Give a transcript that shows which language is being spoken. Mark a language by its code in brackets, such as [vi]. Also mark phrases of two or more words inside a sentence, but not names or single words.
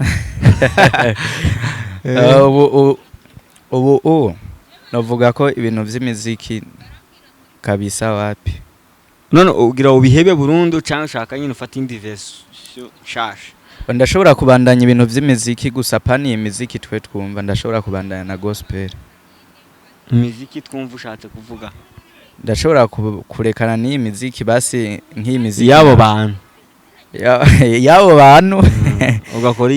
[rn] ubu navuga ko ibintu by'imiziki kabisa wapi none ugira ubihebe burundu cyangwa ushaka nyine ufata indi version shasha ndashobora kubandanya ibintu by'imiziki gusa pani imiziki twe twumva ndashobora kubandanya na gospel imiziki twumva ushatse kuvuga ndashobora kurekana n'iyi miziki basi nk'iyi miziki yabo bantu ugakora